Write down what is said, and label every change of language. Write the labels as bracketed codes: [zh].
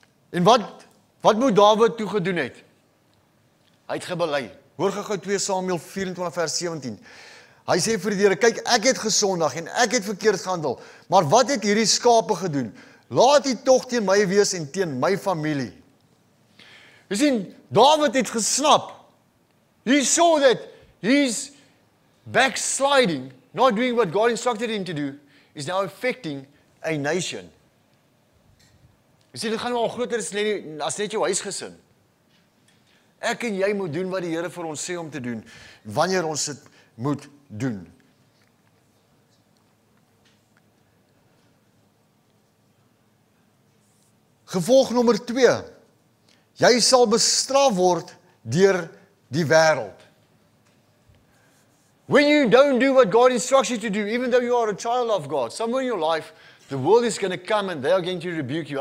[af] En wat moet Dawid toegedoen het? Hy het gebely. Hoor gou 2 Samuel 24 vers 17. Hy sê vir die Here, kyk, ek het gesondig en ek het verkeerd gehandel. Maar wat het hierdie skape gedoen? Laat U tog teen my wees en teen my familie. Jy sien, Dawid het gesnap. [en] He saw that his backsliding, not doing what God instructed him to do, is now affecting a nation. [af] Jy sien, dit gaan wel groter as net jou huisgesin. Ek en jy moet doen wat die Here vir ons sê om te doen, wanneer ons dit moet doen. Gevolg nommer 2. Jy sal bestraf word deur die wêreld. [en] When you don't do what God instructs you to do, even though you are a child of God, somewhere in your life, the world is going to come and they are going to rebuke you.